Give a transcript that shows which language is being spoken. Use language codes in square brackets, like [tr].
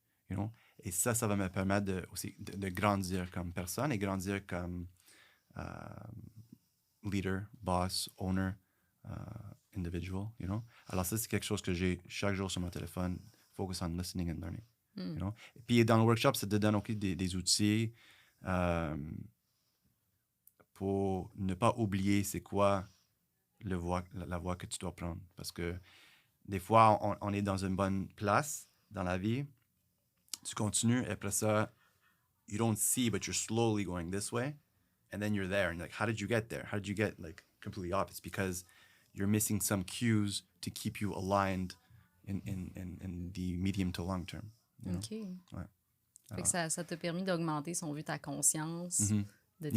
[en] You know? [fr] Et ça va me permettre aussi de grandir comme personne et grandir comme leader, [en] boss, owner, individual, you know? [fr] Alors ça, c'est quelque chose que j'ai chaque jour sur mon téléphone, [en] focus on listening and learning. You know? [fr] Et puis dans le workshop, ça te donne aussi des outils pour ne pas oublier c'est quoi la voie que tu dois prendre. Parce que des fois, on est dans une bonne place dans la vie, tu continues, et après ça, [en] you don't see, but you're slowly going this way, and then you're there, and you're like, how did you get there? How did you get like completely off? It's because you're missing some cues to keep you aligned in the medium to long term. You know? OK. [fr] Ouais. Fait que ça t'a permis d'augmenter, si on veut, ta conscience de tes